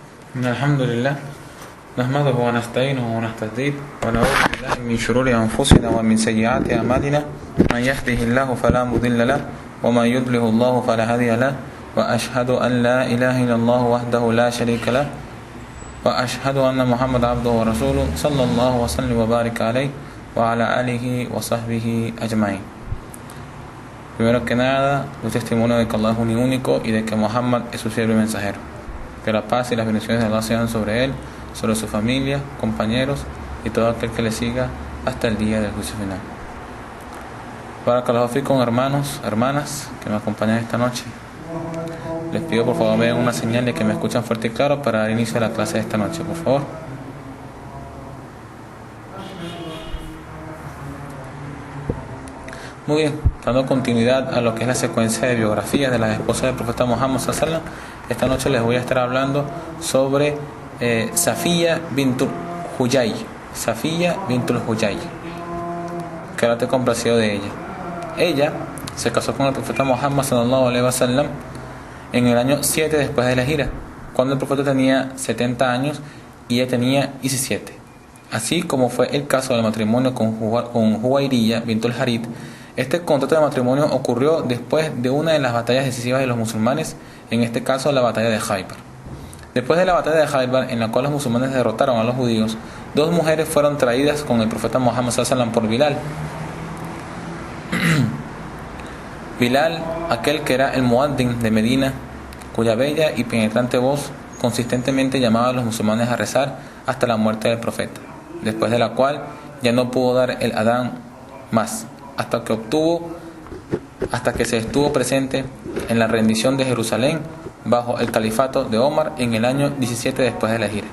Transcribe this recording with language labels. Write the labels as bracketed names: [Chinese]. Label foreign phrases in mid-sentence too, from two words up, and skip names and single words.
[Arabic] الحمد لله نحمده ونستعينه ونستهديه ونعوذ بالله من شرور أنفسنا ومن سيئات أعمالنا من يهده الله فلا مضل له ومن يضلل الله فلا هادي له وأشهد أن لا إله إلا الله وحده لا شريك له وأشهد أن محمد عبده ورسوله صلى الله وسلم وبارك عليه وعلى آله وصحبه أجمعين. [Spanish] Primero que nada, doy testimonio de que Allah es un y único y de que Muhammad es su siervo y mensajero. Que la paz y las bendiciones de Allah sean sobre él, sobre su familia, compañeros y todo aquel que le siga hasta el día del juicio final. [Arabic] بارك الله فيكم, [Spanish] hermanos, hermanas que me acompañan esta noche. Les pido por favor vean una señal de que me escuchan fuerte y claro para dar inicio a la clase de esta noche, por favor. Muy bien, dando continuidad a lo que es la secuencia de biografías de las esposas del profeta Muhammad [Arabic] صلى الله عليه وسلم, [Spanish] esta noche les voy a estar hablando sobre Safiya bintul Huyay. Safiya bintul Huyay, que ahora te he complacido de ella. Ella se casó con el profeta Muhammad [Arabic] صلى الله عليه وسلم [Spanish] en el año 7 después de la hijra, cuando el profeta tenía 70 años y ella tenía 17. Así como fue el caso del matrimonio con Juwayriyya bintul Harith. Este contrato de matrimonio ocurrió después de una de las batallas decisivas de los musulmanes, en este caso la batalla de Khaybar. Después de la batalla de Khaybar, en la cual los musulmanes derrotaron a los judíos, dos mujeres fueron traídas con el profeta Muhammad [Arabic] صلى الله عليه وسلم [Spanish] por Bilal. Bilal, aquel que era el muaddin de Medina, cuya bella y penetrante voz consistentemente llamaba a los musulmanes a rezar hasta la muerte del profeta, después de la cual ya no pudo dar el adán más, hasta que se estuvo presente en la rendición de Jerusalén bajo el califato de Omar en el año 17 después de la hijra.